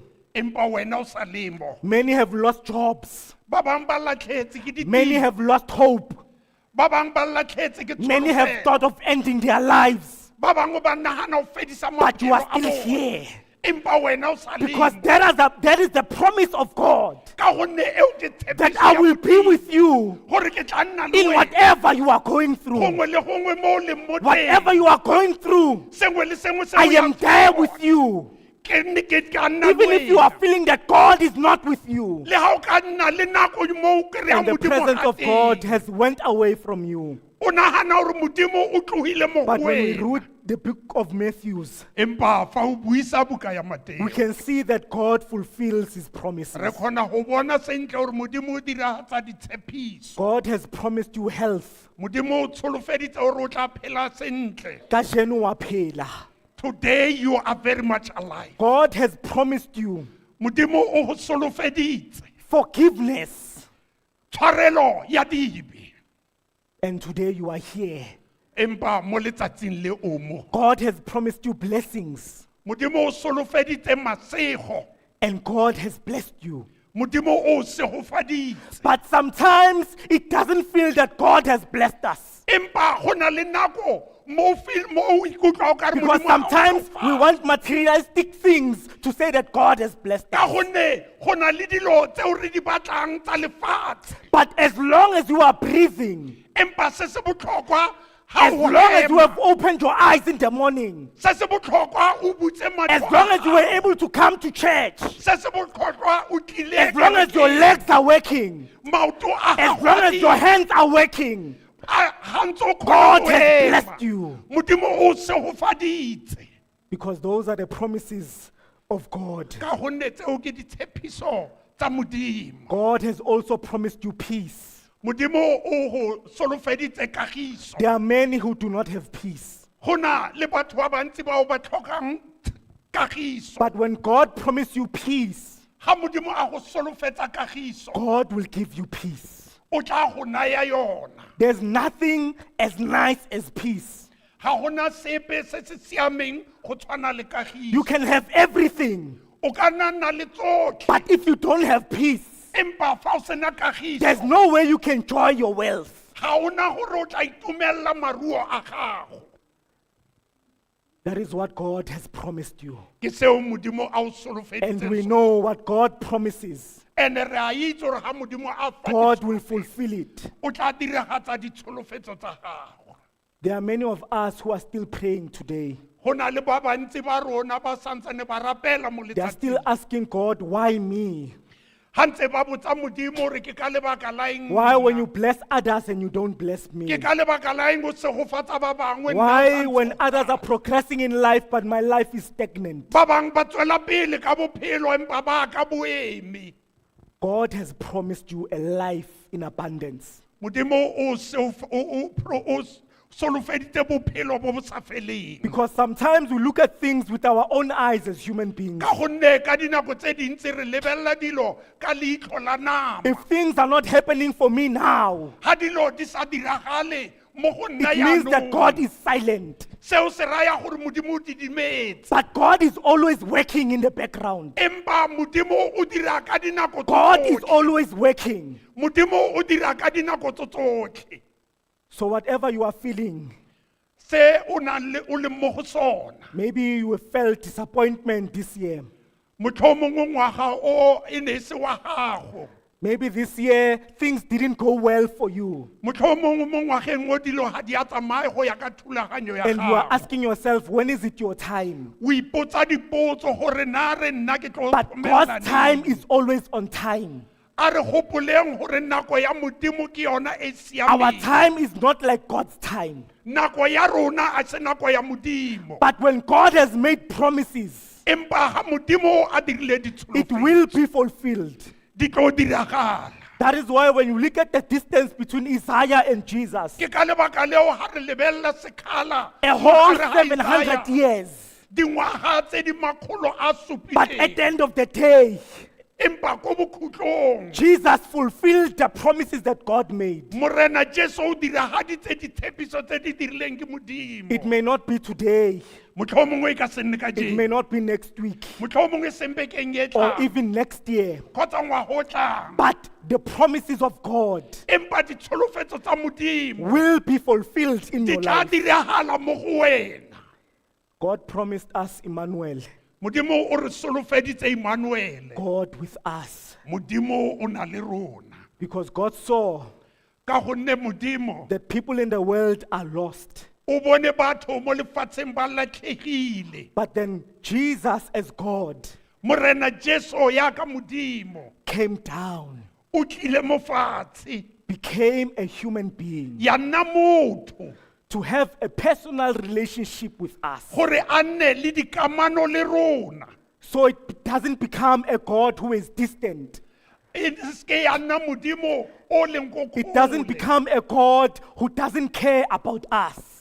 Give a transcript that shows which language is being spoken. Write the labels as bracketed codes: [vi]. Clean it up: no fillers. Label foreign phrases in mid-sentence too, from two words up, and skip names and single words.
[tn] Empa wena o sa lemo. [en] Many have lost jobs. [tn] Ba bang ba latlhetse ke [en] Many [tn] ditiro. [en] have lost hope. [tn] Ba bang ba latlhetse ke [en] Many have [tn] tsholofelo. [en] thought of ending their lives. [tn] Ba bangwe ba nagana ho fedisa [en] But you are [tn] maphelo a [en] still [tn] bona. [en] here. [tn] Empa wena o sa [en] Because [tn] lemo. [en] that is the promise of God. [tn] Ka gonne eo ke [en] That [tn] tshepiso [en] I [tn] ya [en] will be [tn] Modimo. [en] with you [tn] Gore ke tla nna le [en] in [tn] wena. [en] whatever you are going through. [tn] Gongwe le gongwe mo o leng mo teng. [en] Whatever you are going through, [tn] Sengwe le sengwe seo [en] I [tn] o [en] am [tn] yang [en] there [tn] tsona. [en] with you. [tn] Ke nne ke tla nna [en] Even [tn] le [en] if you are [tn] wena. [en] feeling that God is not with you [tn] Le ha o ka nna le nako mo o kry-ang [en] and the [tn] Modimo [en] presence [tn] a [en] of God [tn] teng. [en] has went away from you. [tn] O nagana gore Modimo o tlohile mo [en] But [tn] go [en] when we [tn] wena. [en] read the book of Matthew, [tn] Empa fa o buisa buka ya Mateo, [en] we can see that God fulfills his promises. [tn] re kgona go bona sentle gore Modimo o diragatsa ditshepiso. [en] God has promised you health. [tn] Modimo o tsholofeditse gore o tla phela sentle. Kajeno wa phela. [en] Today you are very much alive. God has promised you [tn] Modimo o go solofeditse [en] forgiveness. [tn] tshwarelo ya dibe. [en] And today you are here. [tn] Empa mo letsatsing le o mo. [en] God has promised you blessings. [tn] Modimo o solofeditse masego. [en] And God has blessed you. [tn] modimo o segofaditse [en] But sometimes it doesn't feel that God has blessed us. [tn] empa go na le nako mo o ikutlwa o ka re [en] Because [tn] modimo ha o [en] sometimes we [tn] hlompha. [en] want materialistic things to say that God has blessed [tn] ka [en] us. [tn] gonne go na le dilo tseo re di batlang tsa lefatshe [en] But as long as you are breathing, [tn] empa se se botlhokwa ha [en] as [tn] o [en] long as you [tn] hema, [en] have opened your eyes in the morning, [tn] se se botlhokwa o butse [en] as [tn] matlho [en] long [tn] a [en] as you were able to come to church, [tn] se se botlhokwa o tlile [en] as long as your [tn] kerekeng, [en] legs are working, [tn] maoto a [en] as [tn] gago [en] long [tn] a [en] as your [tn] di- [en] hands are working, [tn] a- ha ntse o kgona [en] God [tn] go [en] has [tn] hema, [en] blessed you. [tn] modimo o segofaditse [en] Because those are the promises of God. [tn] ka gonne tseo ke ditshepiso tsa modimo [en] God has also promised you peace. [tn] modimo o go solofeditse kagiso [en] There are many who do not have peace. [tn] go na le batho ba bantsi bao ba tlhokang kagiso [en] But when God promised you peace, [tn] ga modimo a go solofetsa kagiso [en] God will give you peace. [tn] o tla go naya yona [en] There's nothing as nice as peace. [tn] ga gona sepe se se siameng go tshwana le [en] You [tn] kagiso [en] can have everything, [tn] o ka nna le tsotlhe [en] but if you don't have peace, [tn] empa fa o sena [en] there's [tn] kagiso [en] no way you can enjoy your wealth. [tn] ga ona gore o tla itumelela maruo a gago [en] That is what God has promised you. [tn] ke seo modimo a o [en] And we [tn] solofeditseng [en] know what God promises, [tn] and re a itse gore ga modimo a fa [en] God will fulfill it. [tn] o tla diragatsa ditsholofetso tsa gago [en] There are many of us who are still praying today. [tn] go na le ba bantsi ba rona ba santsane ba rapela mo [en] They are still [tn] letsatsing [en] asking God, why me? [tn] ga ntse ba botsa modimo gore ke ka lebaka la eng [en] Why when [tn] nna? [en] you bless others and you don't bless me? [tn] ke ka lebaka la eng o segofatsa ba bangwe nna [en] Why [tn] sa [en] when [tn] ntse- [en] others are progressing in life but my life is stagnant? [tn] ba bangwe ba tswela pele ka bophelo empa ba ka boemi [en] God has promised you a life in abundance. [tn] modimo o solofeditse bophelo bo bo sa feleng [en] Because sometimes we look at things with our own eyes as human beings. [tn] ka gonne ka dinako tse dintsi re lebelela dilo ka leitlho la nama [en] If things are not happening for me now, [tn] ga dilo di sa diragale mo go nna [en] it means that [tn] yaanong, [en] God is silent. [tn] seo se raya gore modimo o didimetse [en] But God is always working in the background. [tn] empa modimo o dira ka dinako tso [en] God is [tn] tsotlhe. [en] always working. [tn] modimo o dira ka dinako tso tsotlhe [en] So whatever you are feeling, [tn] se o leng mo go sona [en] maybe you have felt disappointment this year. [tn] motlhomongwe ngwaga o e ne e se wa gago [en] Maybe this year things didn't go well for you. [tn] motlhomongwe mo ngwageng o dilo ga di a tsamaye go ya ka thulaganyo ya [en] And you are [tn] gago [en] asking yourself, when is it your time? [tn] o ipotsa dipotso gore na re nna ke tlo [en] But [tn] tlhokomela [en] God's time [tn] neng? [en] is always on time. [tn] a re gopoleng gore nako ya modimo ke yona e [en] Our [tn] siameng [en] time is not like God's time. [tn] nako ya rona a se nako ya modimo [en] But when God has made promises, [tn] empa ga modimo a dirile [en] it [tn] ditsholofetso [en] will be fulfilled. [tn] di tlo diragala [en] That is why when you look at the distance between Isaiah and Jesus, [tn] ke ka lebaka leo ga re lebelela sekgala [en] a whole [tn] mogare ga [en] 700 [tn] Isaiah, [en] years. [tn] dingwaga tse di makgolo a [en] But at the [tn] supileng [en] end of the day, [tn] empa ko bokhutlong [en] Jesus fulfilled the promises that God made. [tn] morena jesu o diragaditse ditshepiso tse di dirileng ke modimo [en] It may not be today, [tn] motlhomongwe e ka se nne ka [en] it may [tn] jeno [en] not be next week, [tn] motlhomongwe sembekeng e [en] or [tn] tlang [en] even next year. [tn] kgotsa ngwaga o tlang [en] But the promises of God [tn] empa ditsholofetso tsa modimo [en] will be fulfilled in [tn] di [en] your [tn] tla [en] life. [tn] diragala mo go wena [en] God promised us Emmanuel, [tn] modimo o re solofeditse Emmanuele [en] God with us. [tn] modimo o na le rona [en] Because God saw [tn] ka gonne modimo [en] that people in the world are lost. [tn] o bone batho mo lefatsheng ba latlhegile [en] But then Jesus, as God, [tn] morena jesu ya ka modimo [en] came down, [tn] o tlile mo fatshe [en] became a human being [tn] ya nna motho [en] to have a personal relationship with us. [tn] gore a nne le dikamano le rona [en] So it doesn't become a God who is distant. [tn] e seke ya nna modimo o leng ko [en] It doesn't [tn] kgole. [en] become a God who doesn't care about us,